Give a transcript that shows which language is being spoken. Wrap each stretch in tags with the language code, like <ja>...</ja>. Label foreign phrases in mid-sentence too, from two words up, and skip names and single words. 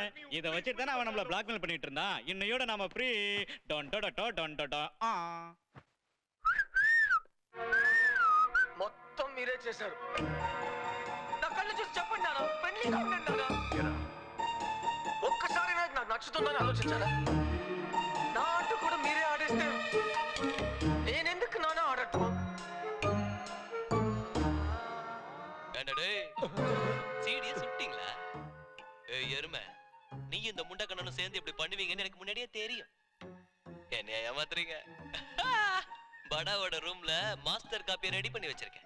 <ta>இத வச்சிட்டு தானே அவன் நம்மள பிளாக்மெயில் பண்ணிட்டு இருந்தான். இன்னையோட நாம ஃப்ரீ. டொண்டோடா டொண்டோடா.</ta> <te>మొత్తం మీరే చేశారు. నా కళ్ళు చూసి చెప్పండి నాన్న, ఫ్రెండ్లీగా ఉండండి నాన్న. ఒక్కసారి నాకు నచ్చుతుందని ఆలోచించారా? నా ఆట కూడా మీరే ఆడేస్తే నేనెందుకు నాన్న ఆడటం?</te> <ta>என்னடே சீடிய சுட்டிங்களா? ஏய் எருமை, நீ இந்த முண்டக்கண்ணனும் சேர்ந்து இப்படி பண்ணுவீங்கன்னு எனக்கு முன்னாடியே தெரியும். என்னைய ஏமாத்துறீங்க? படாவோட ரூம்ல</ta> <en>master copy</en> <ta>ரெடி பண்ணி வச்சிருக்கேன்.</ta>